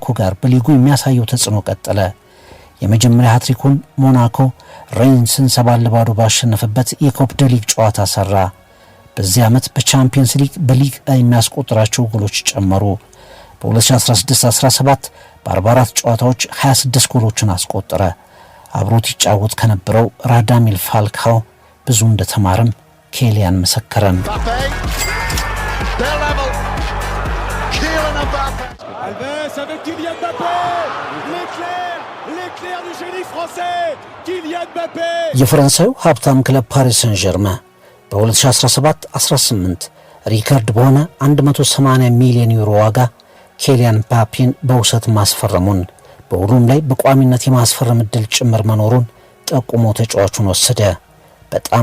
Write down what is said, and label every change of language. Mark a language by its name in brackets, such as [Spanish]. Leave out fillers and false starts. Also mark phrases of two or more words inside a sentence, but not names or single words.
[Amharic] ጋር በሊጉ የሚያሳየው ተጽዕኖ ቀጠለ። የመጀመሪያ ሃትሪኩን ሞናኮ ሬንስን 7-0 ባሸነፈበት የኮፕ ደ ሊግ ጨዋታ ሰራ። በዚህ ዓመት በቻምፒየንስ ሊግ በሊግ የሚያስቆጥራቸው ጎሎች ጨመሩ። በ2016-17 በ44 ጨዋታዎች 26 ጎሎችን አስቆጠረ። አብሮት ይጫወት ከነበረው ራዳሚል ፋልካኦ ብዙ እንደተማረም ኬሊያን መሰከረም። [French] Alves avec Kylian Mbappé, l'éclair du génie français, Kylian Mbappé. [Amharic] የፈረንሳዩ ሀብታም ክለብ ፓሪስ ሰን ዠርመ በ2017-18 ሪከርድ በሆነ 180 ሚሊዮን ዩሮ ዋጋ ኬሊያን ምባፔን በውሰት ማስፈረሙን በሁሉም ላይ በቋሚነት የማስፈረም ዕድል ጭምር መኖሩን ጠቁሞ ተጫዋቹን ወሰደ። በጣም